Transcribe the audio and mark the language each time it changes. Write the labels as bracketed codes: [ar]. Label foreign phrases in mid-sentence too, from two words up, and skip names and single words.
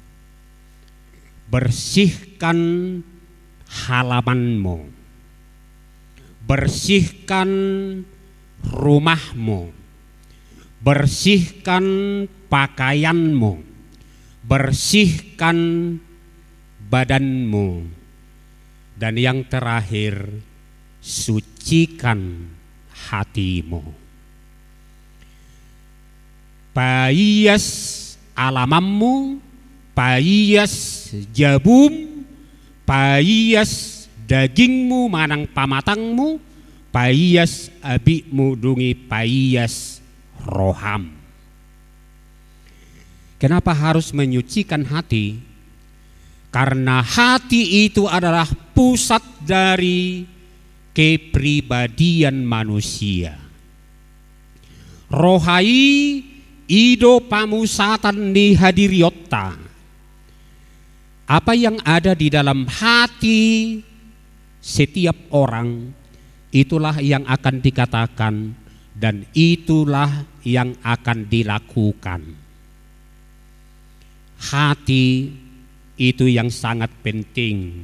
[id] Bersihkan halamanmu, bersihkan rumahmu, bersihkan pakaianmu, bersihkan badanmu, dan yang terakhir, sucikan hatimu. [bbc] Paias alamammu, paias jabum, paias dagingmu manang pamatangmu, paias abikmu dungi paias roham. [id] Kenapa harus menyucikan hati? Karena hati itu adalah pusat dari kepribadian manusia. [bbc] Rohai ido pamusatan di hadiriota. [id] Apa yang ada di dalam hati setiap orang, itulah yang akan dikatakan dan itulah yang akan dilakukan. Hati itu yang sangat penting.